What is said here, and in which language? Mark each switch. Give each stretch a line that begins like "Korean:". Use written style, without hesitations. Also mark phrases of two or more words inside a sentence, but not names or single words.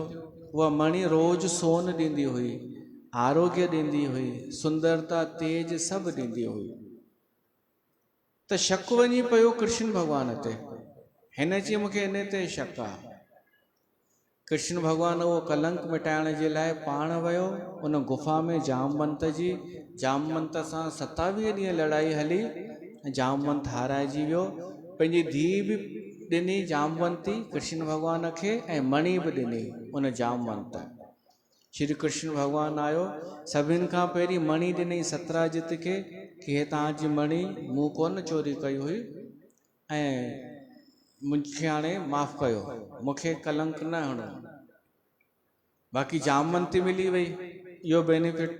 Sindhi: उहा मणी रोज़ सोन ॾींदी हुई, आरोग्य ॾींदी हुई, सुंदरता, तेज सभु ॾींदी हुई। त शक वञी पियो कृष्ण भॻवान ते। हिन चई मूंखे इन ते शक आहे। कृष्ण भॻवान उहो कलंक मिटाइण जे लाइ पाण वियो उन गुफ़ा में जामवंत जी। जामवंत सां 27 ॾींहं लड़ाई हली ऐं जामवंत हाराइजी वियो। पंहिंजी धीउ बि ॾिनी जामवंती कृष्ण भॻवान खे ऐं मणी बि ॾिनी उन जामवंत। श्री कृष्ण भॻवानु आयो, सभिनि खां पहिरीं मणी ॾिनई सतराजित खे कि हे तव्हांजी मणी, मूं कोन चोरी कई हुई ऐं मूंखे हाणे माफ़ कयो, मूंखे कलंक न हणो। बाक़ी जामवंती मिली वई, इहो बेनिफिट।